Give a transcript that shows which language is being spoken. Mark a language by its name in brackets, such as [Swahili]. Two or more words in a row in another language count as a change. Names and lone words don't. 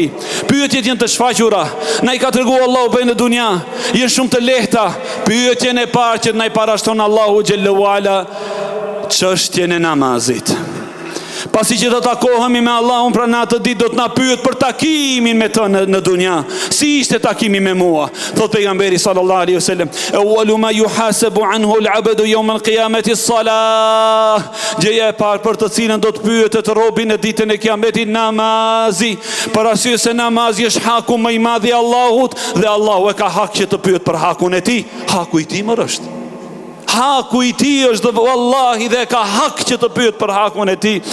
[Albanian] Pyetjet janë të shfaqura. Na i ka tregu Allahu për në dunja, janë shumë të lehta. Pyetjen e parë që na i parashton Allahu [Arabic] جل وعلا, [Albanian] çështjen e namazit. Pasi që të takohemi me Allahun pra në atë ditë, do të na pyet për takimin me të në dunja. Si ishte takimi me mua? Thot pejgamberi [Arabic] صلى الله عليه وسلم: أول ما يحاسب عنه العبد يوم القيامة الصلاة. [Albanian] Gjëja e parë për të cilën do të pyetet robi në ditën e Kiametit, namazi. Për arsye se namazi është haku më i madh i Allahut dhe Allahu e ka hak që të pyet për hakun e tij. Haku i tij më është. Haku i tij është, vallahi, dhe ka hak që të pyet për hakun e tij.